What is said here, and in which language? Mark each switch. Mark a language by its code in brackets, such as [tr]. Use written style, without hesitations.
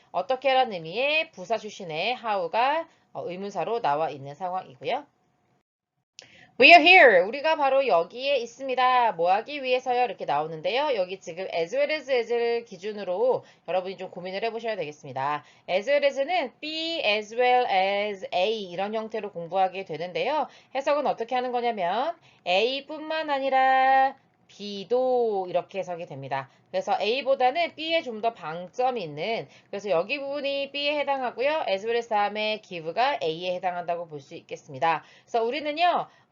[ko] 어떻게라는 의미의 부사 출신의 how가 의문사로 나와 있는 상황이고요. [en] We are here. [ko] 우리가 바로 여기에 있습니다. 뭐 하기 위해서요? 이렇게 나오는데요. 여기 지금 as well as를 기준으로 여러분이 좀 고민을 해보셔야 되겠습니다. as well as는 be as well as A 이런 형태로 공부하게 되는데요. 해석은 어떻게 하는 거냐면 A뿐만 아니라 B도 이렇게 해석이 됩니다. 그래서 A보다는 B에 좀 더 방점이 있는 그래서 여기 부분이 B에 해당하고요. as well as 다음에 give가 A에 해당한다고 볼 수 있겠습니다. 그래서 우리는요.